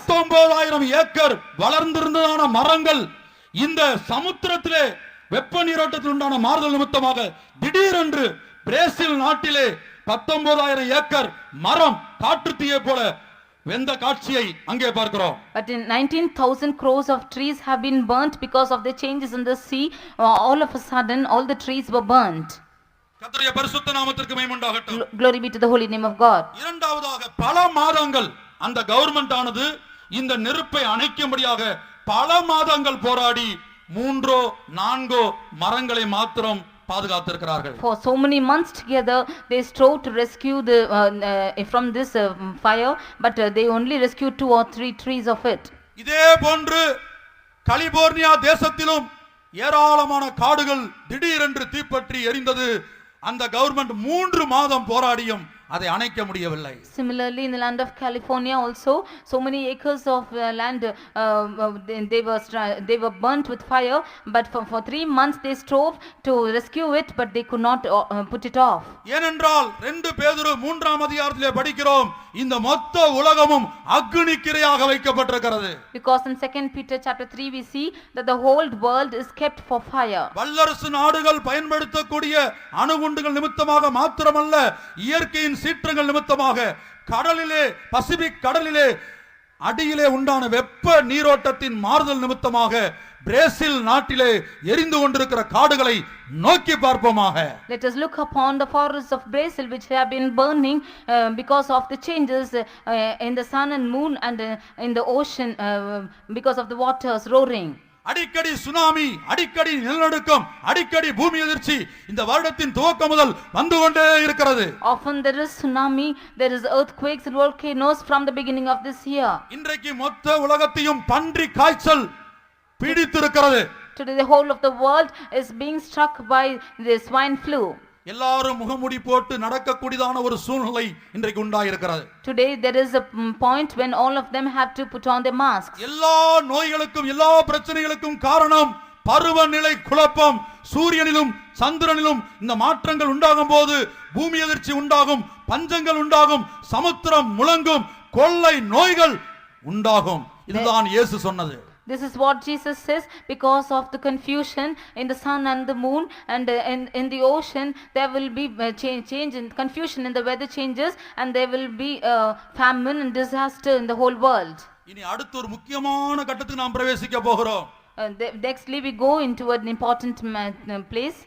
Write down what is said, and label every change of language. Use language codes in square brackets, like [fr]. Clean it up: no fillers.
[ta] 19000 acre வளர்ந்திருந்ததான மரங்கள் இந்த சமுத்திரத்திலே வெப்ப நீரோட்டத்தில் உண்டான மாறுதல் நிமித்தமாக திடீரென்று பிரேசில் நாட்டிலே 19,000 ஏக்கர் மரம் காட்டுத்தீயை போல வெந்த காட்சியை அங்கே பார்க்கிறோம். [en] But in 19,000 crores of trees have been burnt because of the changes in the sea. All of a sudden, all the trees were burnt. [ta] கர்த்தருடைய பரிசுத்த நாமத்திற்கு மகிமை உண்டாகட்டும். [en] Glory be to the holy name of God. [ta] இரண்டாவதாக பல மாதங்கள் அந்த government ஆனது இந்த நெருப்பை அணைக்கும்படியாக பல மாதங்கள் போராடி 3-4 மரங்களை மாத்திரம் பாதுகாத்திருக்கிறார்கள். [en] For so many months together, they strove to rescue the from this fire, but they only rescued 2 or 3 trees of it. [ta] இதே போன்று கலிபோர்னியா தேசத்திலும் ஏராளமான காடுகள் திடீரென்று தீப்பற்றி எரிந்தது. அந்த கவர்மெண்ட் 3 மாதம் போராடியும் அதை அணைக்க முடியவில்லை. [en] Similarly, in the land of California also, so many acres of land they were burnt with fire, but for 3 months they strove to rescue it, but they could not put it off. [ta] ஏனென்றால் 2 பேதுரு 3ஆம் அதிகாரத்திலே படிக்கிறோம், இந்த மொத்த உலகமும் அக்கினிக்கிரையாக வைக்கப்பட்டிருக்கிறது. [en] Because in 2 Peter chapter 3 we see that the whole world is kept for fire. [ta] வல்லரசு நாடுகள் பயன்படுத்தக்கூடிய அணுகுண்டுகள் நிமித்தமாக மாத்திரமல்ல, இயற்கையின் சீற்றங்கள் நிமித்தமாக கடலிலே, பசிபிக் கடலிலே அடியிலே உண்டான வெப்ப நீரோட்டத்தின் மாறுதல் நிமித்தமாக பிரேசில் நாட்டிலே எரிந்து கொண்டிருக்கிற காடுகளை நோக்கி பார்ப்போமாக. [en] Let us look upon the forests of Brazil which have been burning because of the changes in the sun and moon and in the ocean because of the waters roaring. [ta] அடிக்கடி tsunami, அடிக்கடி நிலநடுக்கம், அடிக்கடி பூமி எதிர்ச்சி இந்த வருடத்தின் துவக்கம் முதல் வந்து கொண்டே இருக்கிறது. [en] Often there is tsunami, there is earthquakes and volcanoes from the beginning of this year. [ta] இன்றைக்கு மொத்த உலகத்தையும் பன்றி காய்ச்சல் பீடித்திருக்கிறது. [en] Today the whole of the world is being struck by the swine flu. [ta] எல்லாரும் முகமூடி போட்டு நடக்கக்கூடியதான ஒரு சூழ்நிலை இன்றைக்கு உண்டாயிருக்கிறது. [en] Today there is a point when all of them have to put on their masks. [ta] எல்லா நோய்களுக்கும் எல்லா பிரச்சனைகளுக்கும் காரணம் பருவநிலை குழப்பம். சூரியனிலும் சந்திரனிலும் இந்த மாற்றங்கள் உண்டாகும் போது பூமி எதிர்ச்சி உண்டாகும், பஞ்சங்கள் உண்டாகும், சமுத்திரம் முழங்கும், கொள்ளை நோய்கள் உண்டாகும். இதுதான் இயேசு சொன்னது. [en] This is what Jesus says, because of the confusion in the sun and the moon and in the ocean there will be change in confusion in the weather changes and there will be famine and disaster in the whole world. [ta] இனி அடுத்த ஒரு முக்கியமான கட்டத்துக்கு நாம் பிரவேசிக்க போகிறோம். [en] Nextly we go into an important place.